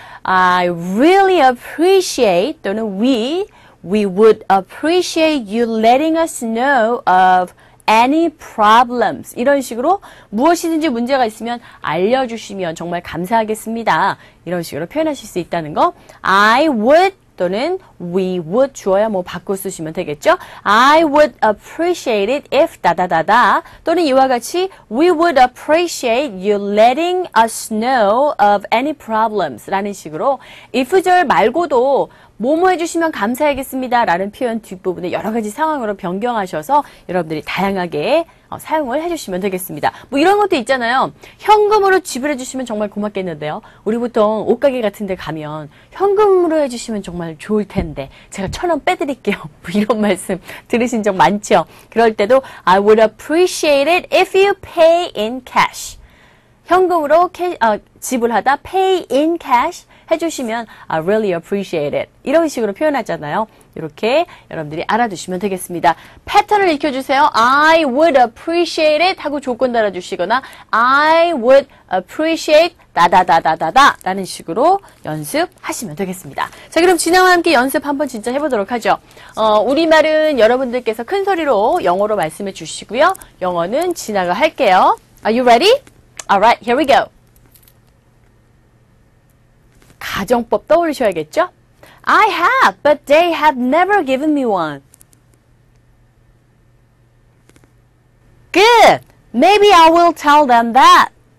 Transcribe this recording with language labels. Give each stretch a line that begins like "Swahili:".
English: I really appreciate 또는 we would appreciate you letting us know of any problems 이런 식으로 무엇이든지 문제가 있으면 알려주시면 정말 감사하겠습니다.
Korean: 이런 식으로 표현하실 수 있다는 거. I would 또는 we would 주어야 뭐 바꿔 쓰시면 되겠죠. I would appreciate it if 다다다다 또는 이와 같이 we would appreciate you letting us know of any problems 라는 식으로 if절 말고도 뭐뭐 해주시면 감사하겠습니다 라는 표현 뒷부분에 여러 가지 상황으로 변경하셔서 여러분들이 다양하게 사용을 해주시면 되겠습니다. 뭐 이런 것도 있잖아요. 현금으로 지불해 주시면 정말 고맙겠는데요. 우리 보통 옷가게 같은 데 가면 현금으로 해주시면 정말 좋을 텐데 제가 1,000원 빼드릴게요. 뭐 이런 말씀 들으신 적 많죠.
English: 그럴 때도 I would appreciate it if you pay in cash. 현금으로 지불하다 pay in cash 해주시면 I really appreciate it.
Korean: 이런 식으로 표현하잖아요. 이렇게 여러분들이 알아두시면 되겠습니다. 패턴을 익혀주세요. I would appreciate it 하고 조건 달아주시거나 I would appreciate 다다다다다다 라는 식으로 연습하시면 되겠습니다. 자, 그럼 진아와 함께 연습 한번 진짜 해보도록 하죠. 우리말은 여러분들께서 큰 소리로 영어로 말씀해 주시고요.
English: 영어는 진아가 할게요. Are you ready? Alright, here we go.
Korean: 가정법 떠올리셔야겠죠?
English: I have, but they have never given me one. Good. Maybe I will tell them that.